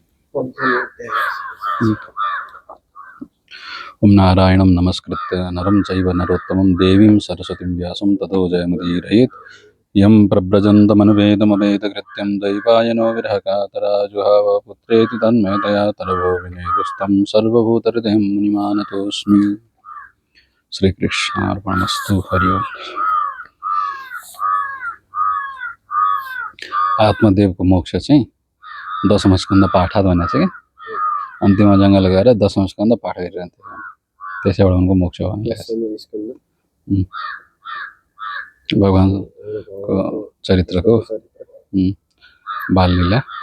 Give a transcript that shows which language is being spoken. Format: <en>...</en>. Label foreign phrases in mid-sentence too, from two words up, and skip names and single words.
<sa>ओम नारायणं नमस्कृत्य नरं चैव नरोत्तमं देवीं सरस्वतीं व्यासं ततो जयमुदीरयेत् यं प्रव्रजन्तमनुवेदमवेदकृत्यं दैवायनो विरहकातराजुहाव पुत्रेति तन्मयतया तरवो विनेदुस्तं सर्वभूतहृदयं मुनिमानतोऽस्मि। श्रीकृष्णार्पणमस्तु। हरि ओम।</sa> <ne>आत्मदेवको मोक्ष चाहिँ दशम स्कन्द पाठात भनेको छ कि अन्तिम जङ्गल गएर दशम स्कन्द पाठ गरिरहन्थ्यो, त्यसैबाट उनको मोक्ष भन्ने भगवानको चरित्रको बाललीला।</ne>